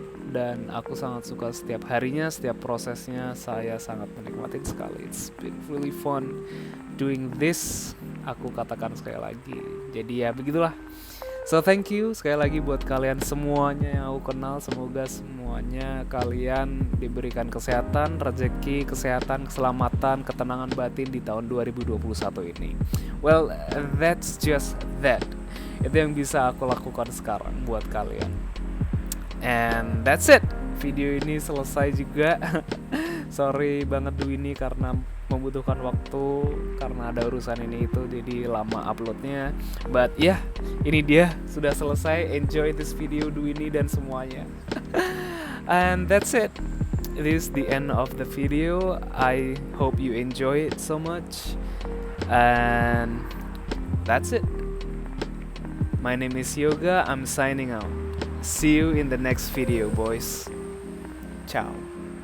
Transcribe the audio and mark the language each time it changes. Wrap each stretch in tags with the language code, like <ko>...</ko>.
<id>Dan aku sangat suka setiap harinya, setiap prosesnya. Saya sangat menikmati sekali.</id> <en>It's been really fun doing this.</en> <id>Aku katakan sekali lagi. Jadi ya begitulah.</id> <en>So thank you</en> <id>sekali lagi buat kalian semuanya yang aku kenal. Semoga semuanya kalian diberikan kesehatan, rezeki, kesehatan, keselamatan, ketenangan batin di tahun 2021 ini.</id> <en>Well, that's just that.</en> <id>Itu yang bisa aku lakukan sekarang buat kalian.</id> <en>And that's it.</en> <id>Video ini selesai juga. Sorry banget Dwini karena membutuhkan waktu karena ada urusan ini itu, jadi lama uploadnya.</id> <en>But yeah,</en> <id>ini dia sudah selesai.</id> <en>Enjoy this video</en> <id>Dwini dan semuanya.</id> <en>And that's it. This is the end of the video. I hope you enjoy it so much. And that's it. My name is Yoga. I'm signing out. See you in the next video, boys. Ciao.</en>